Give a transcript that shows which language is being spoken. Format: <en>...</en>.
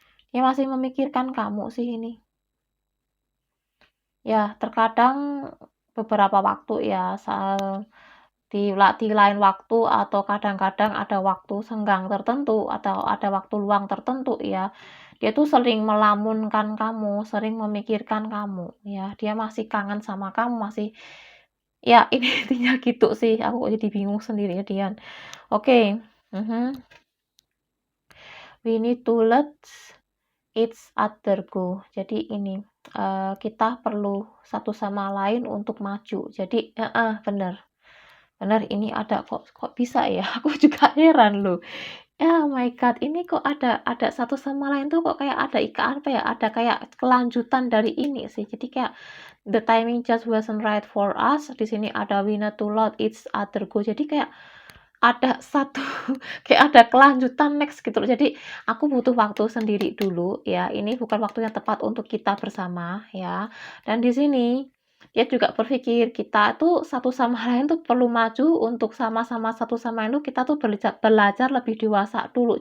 <id>Dia masih memikirkan kamu sih ini. Ya, terkadang beberapa waktu ya, di lain waktu atau kadang-kadang ada waktu senggang tertentu atau ada waktu luang tertentu ya, dia tuh sering melamunkan kamu, sering memikirkan kamu ya, dia masih kangen sama kamu, masih ya ini intinya gitu sih, aku jadi bingung sendiri jadian.</id> <en>Oke, we need to let each other go.</en> <id>Jadi ini, kita perlu satu sama lain untuk maju. Jadi bener. Bener ini ada kok bisa ya? Aku juga heran loh.</id> <en>Oh my God,</en> <id>ini kok ada satu sama lain tuh kok kayak ada apa ya, ada kayak kelanjutan dari ini sih. Jadi kayak</id> <en>the timing just wasn't right for us.</en> <id>Di sini ada</id> <en>we need to let each other go.</en> <id>Jadi kayak ada satu kayak ada kelanjutan next gitu loh. Jadi aku butuh waktu sendiri dulu ya. Ini bukan waktu yang tepat untuk kita bersama ya. Dan di sini dia juga berpikir kita tuh satu sama lain tuh perlu maju untuk sama-sama satu sama lain tuh kita tuh belajar lebih dewasa dulu.</id>